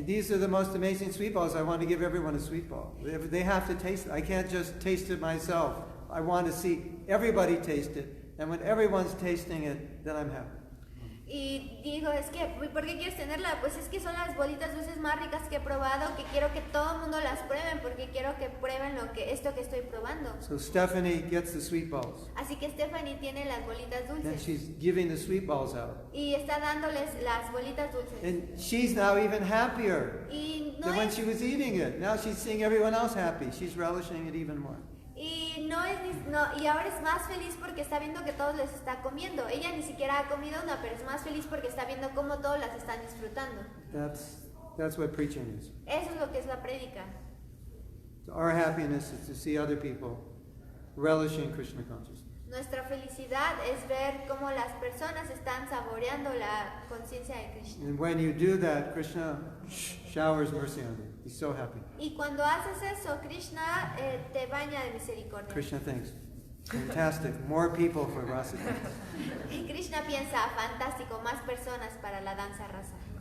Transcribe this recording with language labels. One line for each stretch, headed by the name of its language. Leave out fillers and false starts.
English: These are the most amazing sweet balls. I want to give everyone a sweet ball. They have to taste it. I can't just taste it myself. I want to see everybody taste it. And when everyone's tasting it, then I'm happy.
Spanish: Y digo, es que, ¿por qué quieres tenerla? Pues es que son las bolitas dulces más ricas que he probado, que quiero que todo el mundo las prueben, porque quiero que prueben esto que estoy probando.
English: So Stephanie gets the sweet balls.
Spanish: Así que Stephanie tiene las bolitas
English: And
Spanish: dulces.
English: she's giving the sweet balls out.
Spanish: Y está dándoles las bolitas dulces.
English: And she's now even happier
Spanish: Y no
English: than when
Spanish: es,
English: she was eating it. Now she's seeing everyone else happy. She's relishing it even more.
Spanish: y ahora es más feliz porque está viendo que todos les está comiendo. Ella ni siquiera ha comido una, pero es más feliz porque está viendo cómo todos las están disfrutando.
English: That's what preaching is.
Spanish: Eso es lo que es la prédica.
English: So our happiness is to see other people relishing Krishna consciousness.
Spanish: Nuestra felicidad es ver cómo las personas están saboreando la conciencia de Krishna.
English: And when you do that, Krishna showers mercy on you. He's so happy.
Spanish: Y cuando haces eso, Krishna te baña de misericordia.
English: Krishna thinks, fantastic, more people for rasa dance.
Spanish: Y Krishna piensa, fantástico, más personas para la danza rasa.